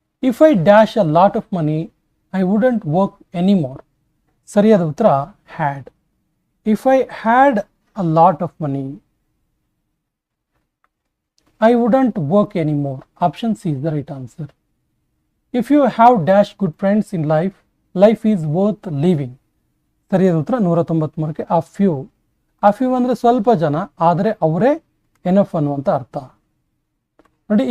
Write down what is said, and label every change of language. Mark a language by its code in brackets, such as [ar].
[en] If I dash a lot of money I wouldn't work anymore. [kn] ಸರಿಯಾದ ಉತ್ತರ [en] Had. If I had a lot of money I wouldn't work anymore. Option C is the right answer. If you have dash good friends in life, life is worth living. [kn] ಸರಿಯಾದ ಉತ್ತರ 193ಕ್ಕೆ [en] a few. A few [kn] ಅಂದರೆ ಸ್ವಲ್ಪ ಜನ, ಆದರೆ ಅವರೇ enough ಅನ್ನುವಂಥ ಅರ್ಥ ನೋಡಿ.